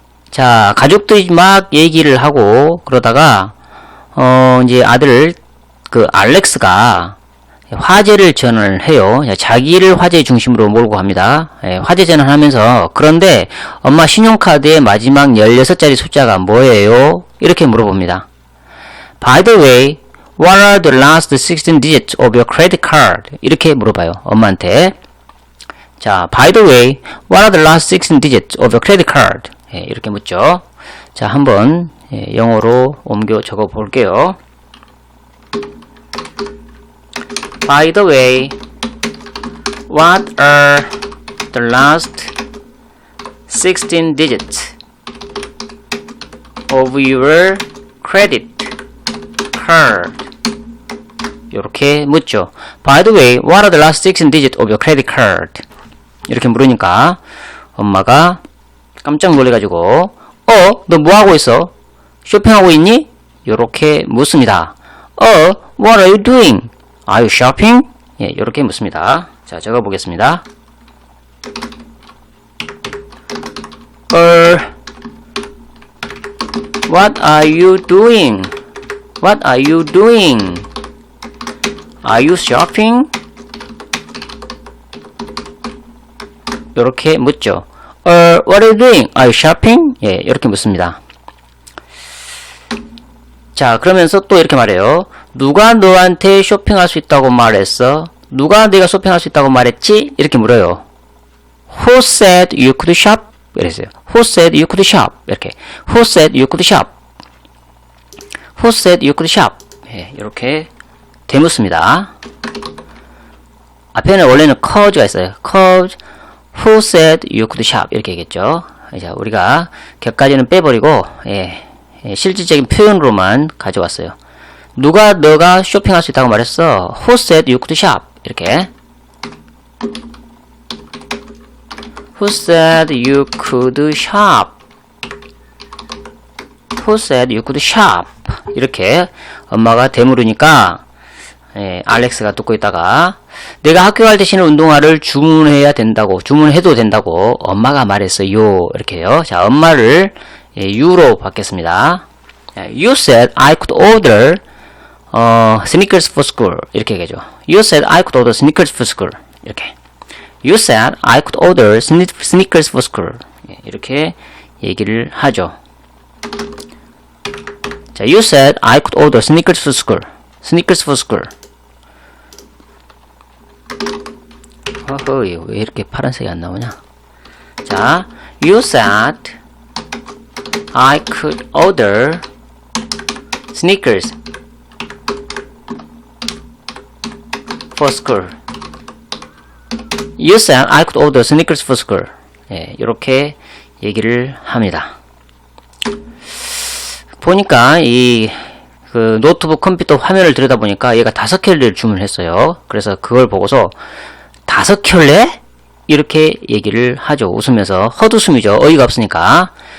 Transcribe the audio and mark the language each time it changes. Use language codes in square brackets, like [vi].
[ko] 자, 가족들이 막 얘기를 하고 그러다가 이제 아들 알렉스가 화재를 전환을 해요. 자기를 화재 중심으로 몰고 갑니다. 화재 전환하면서 그런데 엄마 신용카드의 마지막 16자리 숫자가 뭐예요? 이렇게 물어봅니다. [en] By the way, what are the last 16 digits of your credit card? [ko] 이렇게 물어봐요. 엄마한테. [en] 자, by the way, what are the last 16 digits of your credit card? [ko] 이렇게 묻죠. 자, 한번 영어로 옮겨 적어 볼게요. [en] By the way, what are the last 16 digits of your credit card? [ko] 이렇게 묻죠. [en] By the way, what are the last 16 digits of your credit card? [ko] 이렇게 물으니까 엄마가 깜짝 놀래가지고 너 뭐하고 있어? 쇼핑하고 있니? 요렇게 묻습니다. [en] what are you doing? Are you shopping? [ko] 예, 요렇게 묻습니다. 자, 적어보겠습니다. [en] what are you doing? What are you doing? Are you shopping? [ko] 요렇게 묻죠. [en] what are you doing? Are you shopping? [ko] 예, 이렇게 묻습니다. 자, 그러면서 또 이렇게 말해요. 누가 너한테 쇼핑할 수 있다고 말했어? 누가 네가 쇼핑할 수 있다고 말했지? 이렇게 물어요. [en] Who said you could shop? [ko] 이랬어요. [en] Who said you could shop? [ko] 이렇게. [en] Who said you could shop? Who said you could shop? [ko] 예, 이렇게 되묻습니다. 앞에는 원래는 cause가 있어요. [en] cause Who said you could shop? [ko] 이렇게 얘기했죠. 자, 우리가 격까지는 빼버리고 실질적인 표현으로만 가져왔어요. 누가 너가 쇼핑할 수 있다고 말했어? [en] Who said you could shop? [ko] 이렇게. [en] Who said you could shop? Who said you could shop? [ko] 이렇게 엄마가 되물으니까 알렉스가 듣고 있다가 내가 학교 갈 때 신을 운동화를 주문해도 된다고 엄마가 말했어요. 이렇게요. 자, 엄마를 you로 받겠습니다. [en] You said I could order sneakers for school. [ko] 이렇게 얘기하죠. [en] You said I could order sneakers for school. [ko] 이렇게. [en] You said I could order sneakers for school. [ko] 이렇게 얘기를 하죠. [en] 자, you said I could order sneakers for school. Sneakers for school. [ko] 왜 이렇게 파란색이 안 나오냐? [en] 자, you said I could order sneakers for school. You said I could order sneakers for school. [ko] 예, 이렇게 얘기를 합니다. 보니까 노트북 컴퓨터 화면을 들여다보니까 얘가 5켤레를 주문했어요. 그래서 그걸 보고서 5켤레? 이렇게 얘기를 하죠. 웃으면서. 헛웃음이죠. 어이가 없으니까.